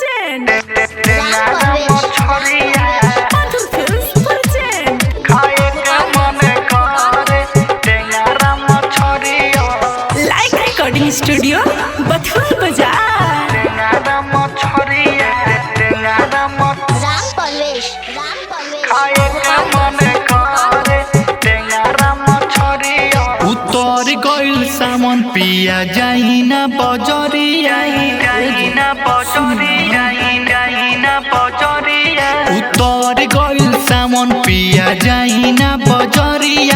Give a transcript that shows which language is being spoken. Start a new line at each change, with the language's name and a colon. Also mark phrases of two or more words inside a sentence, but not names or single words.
English: present. Pathur Films present. Like Recording Studio, Bathur Bazaar.
Bhojpuri: उतर गइल सामान पिया जाइना बजरिया उतर गइल सामान पिया जाइना बजरिया